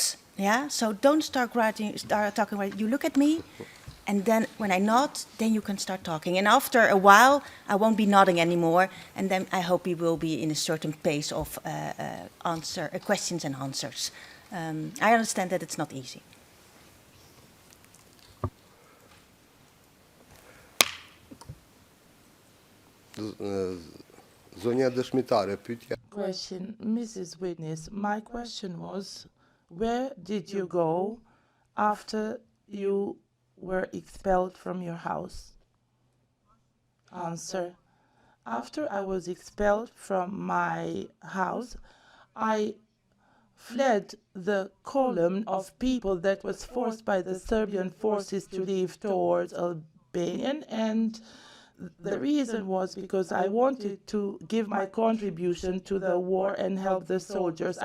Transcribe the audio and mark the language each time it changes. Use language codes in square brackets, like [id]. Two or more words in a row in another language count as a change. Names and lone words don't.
[en] Yeah, so don't start talking. You look at me, and then when I nod, then you can start talking. And after a while, I won't be nodding anymore, and then I hope we will be in a certain pace of questions and answers. I understand that it's not easy. [sq] Zonja dëshmitare, pyetja [en] Question: Mrs. Witness, my question was, where did you go after you were expelled from your house? Answer: after I was expelled from my house, I fled the column of people that was forced by the Serbian forces to leave towards Albania, and the reason was because I wanted to give my contribution to the war and help the soldiers.